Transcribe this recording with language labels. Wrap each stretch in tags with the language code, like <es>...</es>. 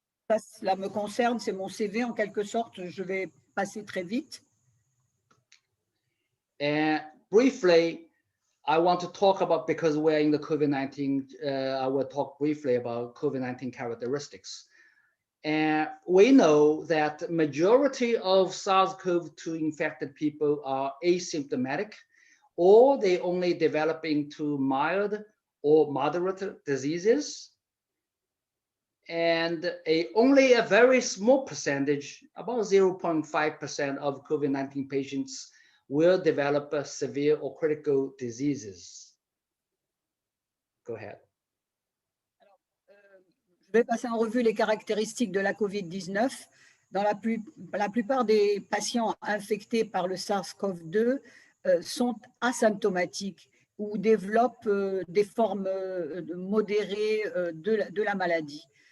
<fr>Cela me concerne, c'est mon CV en quelque sorte. Je vais passer très vite.</fr> <en>And briefly, I want to talk about, because we're in the COVID-19, I will talk briefly about COVID-19 characteristics. And we know that majority of SARS-CoV-2 infected people are asymptomatic, or they only develop into mild or moderate diseases. And only a very small percentage, about 0.5% of COVID-19 patients will develop severe or critical diseases. Go ahead.</en> <fr>Je vais passer en revue les caractéristiques de la COVID-19. Dans la plupart des patients infectés par le SARS-CoV-2 sont asymptomatiques ou développent des formes modérées de la maladie.</fr>